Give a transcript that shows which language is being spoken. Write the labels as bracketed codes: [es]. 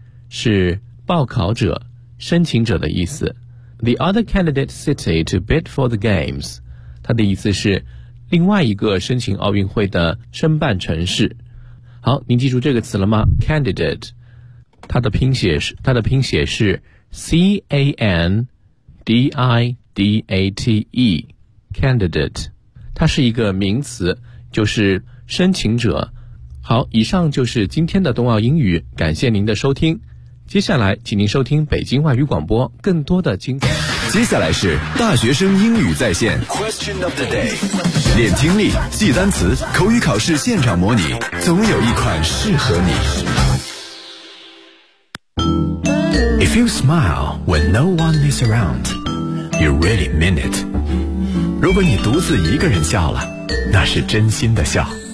[zh] 是报考者、申请者的意思。 [en] The other candidate city to bid for the Games. [zh] 它的意思是另外一个申请奥运会的申办城市。好，您记住这个词了吗 ？Candidate， 它的拼写是 C-A-N-D-I-D-A-T-E， Candidate， 它是一个名词，就是申请者。好，以上就是今天的冬奥英语，感谢您的收听。接下来，请您收听北京外语广播更多的精彩。接下来是大学生英语在线 [en] Question of the day， [zh] 练听力、记单词、口语考试现场模拟，总有一款适合你。 [en] If you smile when no one is around, you really mean it。 [zh] 如果你独自一个人笑了，那是真心的笑。